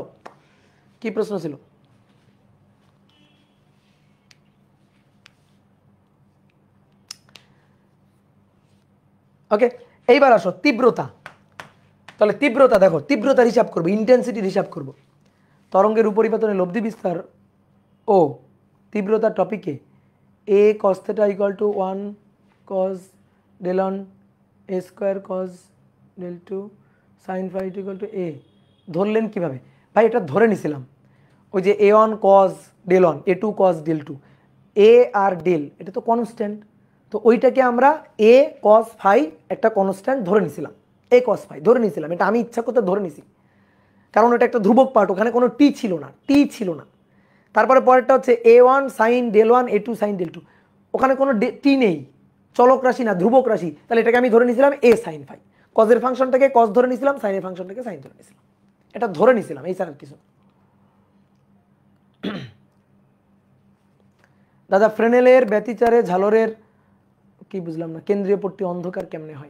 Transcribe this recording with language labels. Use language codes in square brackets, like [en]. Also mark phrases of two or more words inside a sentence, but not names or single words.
[bn] কি প্রশ্ন ছিল? ওকে, এইবার আসো তীব্রতা। তাহলে তীব্রতা দেখো, তীব্রতার হিসাব করবো, ইন্টেন্সিটির হিসাব করবো। তরঙ্গের উপরিপাতনে লব্ধি বিস্তার ও তীব্রতার টপিকে [en] a cos theta equal to 1 cos del 1 a square cos del 2 sin phi equal to a [bn] ধরলেন কিভাবে ভাই? এটা ধরে নিছিলাম, ওই যে [en] a1 cos del 1 a2 cos del 2, [bn] a আর del এটা তো কনস্ট্যান্ট, তো ওইটাকে আমরা [en] a cos phi [bn] একটা কনস্ট্যান্ট ধরে নিছিলাম, [en] a cos phi [bn] ধরে নিছিলাম। এটা আমি ইচ্ছা করতে ধরে নিছি, কারণ এটা একটা ধ্রুবক পার্ট, ওখানে কোনো টি ছিল না। তারপরে পরেরটা হচ্ছে [en] a1 sin del 1 a2 sin del 2, [bn] ওখানে কোনো টি নেই, চলক রাশি না, ধ্রুবক রাশি। তাহলে এটাকে আমি ধরে নিয়েছিলাম [en] a sin phi, [bn] কজের ফাংশনটাকে কজ ধরে নিয়েছিলাম, সাইনের ফাংশনটাকে সাইন ধরে নিয়েছিলাম। এটা ধরে নিয়েছিলাম, এই স্যার কিছু। দাদা ফ্রেনেলের ব্যতিচারে ঝালরের কি বুঝলাম না, কেন্দ্রীয় পট্টি অন্ধকার কেমনে হয়?